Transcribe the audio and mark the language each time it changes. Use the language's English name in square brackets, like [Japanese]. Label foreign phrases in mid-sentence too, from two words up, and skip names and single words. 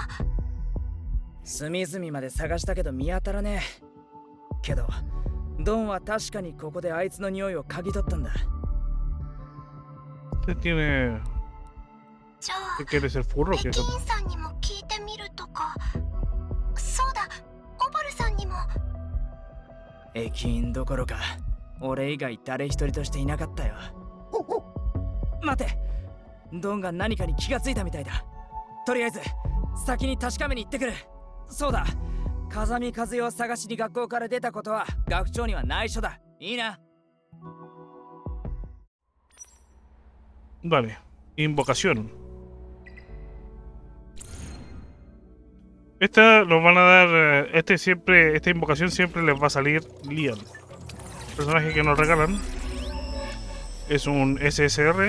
[Japanese] 隅々まで探したけど見当たらねえ。けどドンは確かにここであいつの匂いを嗅ぎ取ったんだ。 [Spanish] Usted tiene [Japanese] じゃあ [Spanish] ¿Qué quieres, el furro? ¿Qué? [Japanese] 駅員さんにも聞いてみるとか。そうだ、オボルさんにも。駅員どころか俺以外誰一人としていなかったよ。待て、ドンが何かに気がついたみたいだ。とりあえず先に確かめに行ってくる。そうだ、風見和代を探しに学校から出たことは学長には内緒だ。いいな。 [Spanish] Vale, invocación. Esta nos van a dar. Esta invocación siempre les va a salir Lian. El personaje que nos regalan es un SSR.